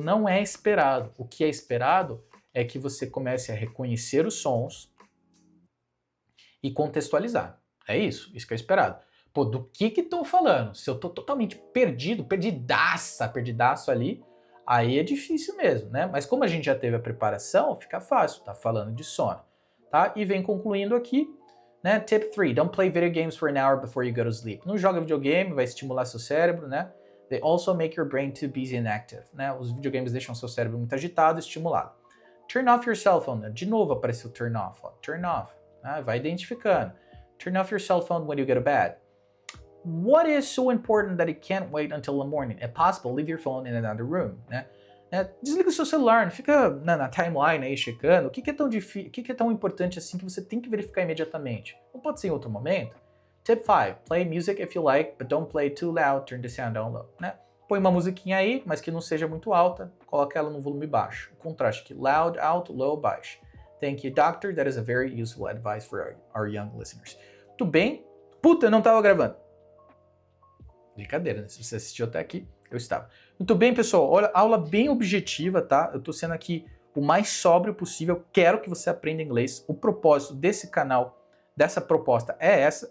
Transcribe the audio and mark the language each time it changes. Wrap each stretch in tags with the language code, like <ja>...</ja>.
<pt>Não é esperado. O que é esperado é que você comece a reconhecer os sons e contextualizar. É isso que é esperado. Pô, do que estão falando? Se eu tô totalmente perdidaço ali, aí é difícil mesmo, né? Mas como a gente já teve a preparação, fica fácil, tá falando de sono, tá? E vem concluindo aqui, né?</pt> <en>Tip 3, don't play video games for an hour before you go to sleep.</en> <pt>Não joga videogame, vai estimular seu cérebro, né?</pt> <en>They also make your brain too busy and active, né?</en> <pt>Os videogames deixam seu cérebro muito agitado e estimulado.</pt> <en>Turn off your cell phone.</en> <pt>De novo apareceu turn off, ó. Turn off, né? Vai identificando.</pt> <en>Turn off your cell phone when you go to bed. What is so important that it can't wait until the morning? If possible, leave your phone in another room, né?</en> <pt>Desliga o seu celular, não fica na timeline aí checando. O que é tão difícil, o que é tão importante assim que você tem que verificar imediatamente? Não pode ser em outro momento?</pt> <en>Tip 5, play music if you like, but don't play too loud, turn the sound down low, né?</en> <pt>Põe uma musiquinha aí, mas que não seja muito alta, coloca ela no volume baixo. O contraste aqui, loud, alto, low, baixo.</pt> <en>Thank you, doctor, that is a very useful advice for our young listeners.</en> <pt>Tudo bem? Puta, eu não tava gravando. Brincadeira, né? Se você assistiu até aqui, eu estava. Muito bem, pessoal. Olha, aula bem objetiva, tá? Eu tô sendo aqui o mais sóbrio possível. Quero que você aprenda inglês. O propósito desse canal, dessa proposta é essa.</pt>